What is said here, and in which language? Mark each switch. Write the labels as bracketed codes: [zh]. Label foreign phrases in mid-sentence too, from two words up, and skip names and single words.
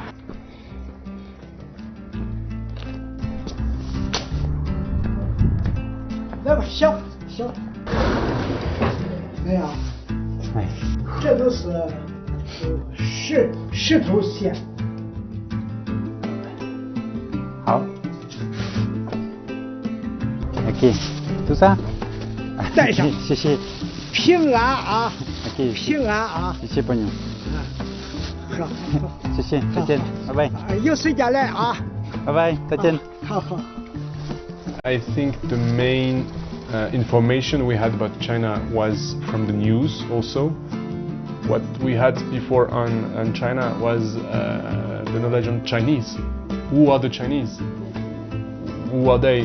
[zh] 来吧，行，没有，这都是石头线。好 ，OK， [fr] tout ça， [zh] 带上，谢谢，平安啊，OK，平安啊，谢谢朋友，好，谢谢，再见，拜拜，有时间来啊，拜拜，再见，好。 [en] I think the main information we had about China was from the news also. What we had before on China was the knowledge on Chinese. Who are the Chinese? Who are they?